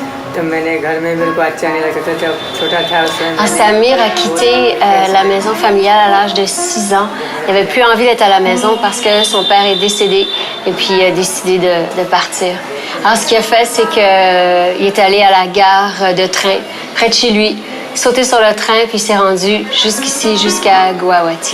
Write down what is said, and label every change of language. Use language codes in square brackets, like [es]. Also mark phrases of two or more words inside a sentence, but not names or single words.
[hi] तो मैंने घर में मेरे को अच्छा नहीं लगता था जब छोटा था उसमें [fr] Samir a quitté la maison familiale à l'âge de 6 ans. Il n'avait plus envie d'être à la maison parce que son père est décédé et puis il a décidé de partir. Alors ce qu'il a fait, c'est qu'il est allé à la gare de train près de chez lui, sauté sur le train puis il s'est rendu jusqu'ici, jusqu'à Guwahati.